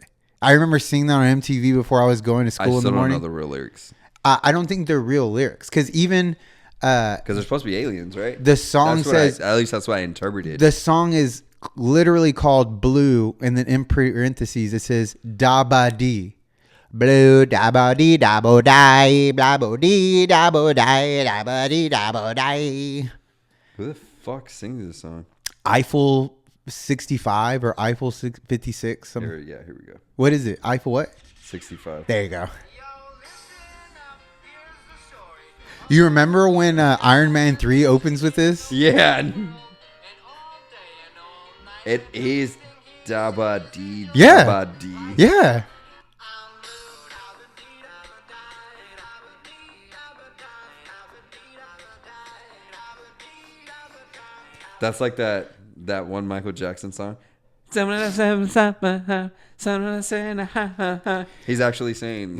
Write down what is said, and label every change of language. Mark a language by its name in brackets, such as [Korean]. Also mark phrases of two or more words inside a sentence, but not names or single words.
[English] I remember seeing that on MTV before I was going to school in the morning. I still don't know the real lyrics. I don't think they're real lyrics. Because even... Because they're supposed to be aliens, right? The song says... At least that's what I interpreted. The song is literally called Blue, and then in parentheses it says da ba dee. Blue da ba dee da bo die, blah bo dee da bo die, da ba dee da bo die. Who the fuck sings this song? Eiffel 65 or Eiffel 56. Here we go. What is it? Eiffel what? 65. There you go. You remember when Iron Man 3 opens with this? Yeah. It is da ba dee. Yeah. Da ba dee. Yeah. That's like that one Michael Jackson song. He's actually saying,